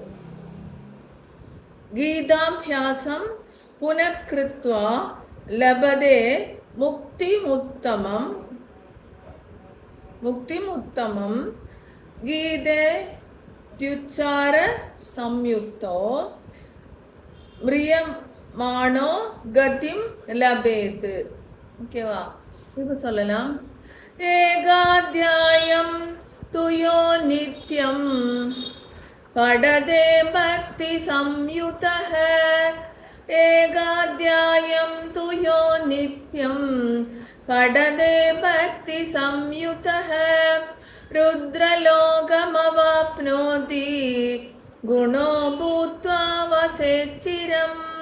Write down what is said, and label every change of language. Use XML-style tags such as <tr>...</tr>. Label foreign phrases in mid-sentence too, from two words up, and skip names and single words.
<sa>गीताभ्यासं पुनः कृत्वा लभते मुक्तिमुत्तमं गीते द्युच्चार संयुक्तो म्रियमाणो गतिं लभेत्.</sa> <ta>ஓகேவா? இப்போ சொல்லலாம்.</ta> <sa>एकाध्यायं तुयो नित्यं पठते भक्ति संयुतः. एकाध्यायं तुयो नित्यं पठते भक्ति संयुतः रुद्रलोकमवाप्नोति गुणो भूत्वा वसेच्चिरम्.</sa>